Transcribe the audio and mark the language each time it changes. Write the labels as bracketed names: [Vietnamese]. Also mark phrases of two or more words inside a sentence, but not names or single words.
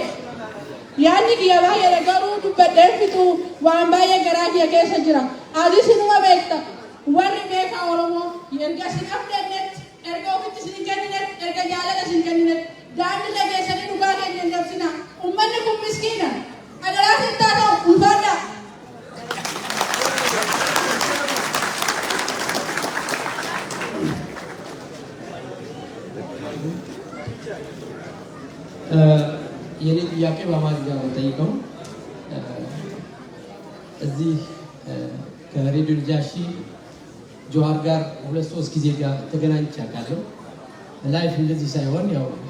[Oromo] Yaadni kiyya baay'ee garuu dubbadhee fitu waan baay'ee garaa kiyya keessa jira. Ati sinuma beekta. Warri beekaa Oromoo erga sin afdannetti, erga ofitti sin kenninetti, erga jaalala sin kenninetti, daandii dhageessanii dhugaa keenya hin dabsina. Uummanni kun miskiina. Adaraa sin taata'u ulfaadha. [Amharic] የኔ ጥያቄ በአማርኛ ነው ጠይቀው እዚህ ከሬዲዮ ልጃሺ ጆሃር ጋር 2-3 ጊዜ ጋር ተገናኝቼ አውቃለሁ። ላይፍ እንደዚህ ሳይሆን ያው